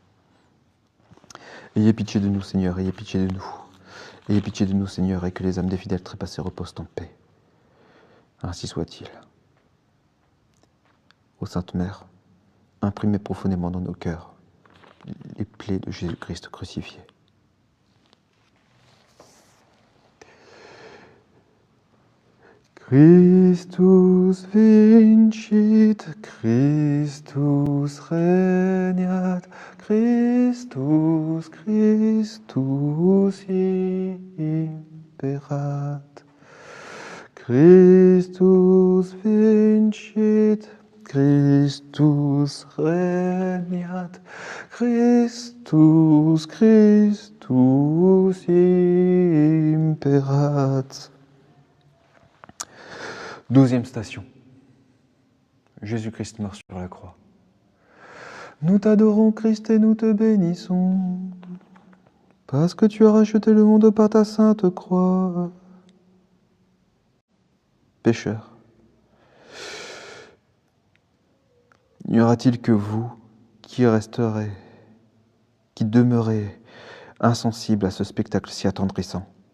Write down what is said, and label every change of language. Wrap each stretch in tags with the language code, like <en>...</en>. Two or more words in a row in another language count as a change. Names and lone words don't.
<fr>Ayez pitié de nous, Seigneur, ayez pitié de nous. Ayez pitié de nous, Seigneur, et que les âmes des fidèles trépassés reposent en paix. Ainsi soit-il. Ô Sainte Mère, imprimez profondément dans nos cœurs les plaies de Jésus-Christ crucifié.</fr> <la>Christus vincit, Christus regnat, Christus, Christus imperat. Christus vincit, Christus regnat, Christus, Christus imperat.</la> <fr>12e station. Jésus-Christ meurt sur la croix. Nous t'adorons, Christ, et nous te bénissons, parce que tu as racheté le monde par ta sainte croix. Pécheurs, n'y aura-t-il que vous qui resterez, qui demeurez insensibles à ce spectacle si attendrissant?</fr>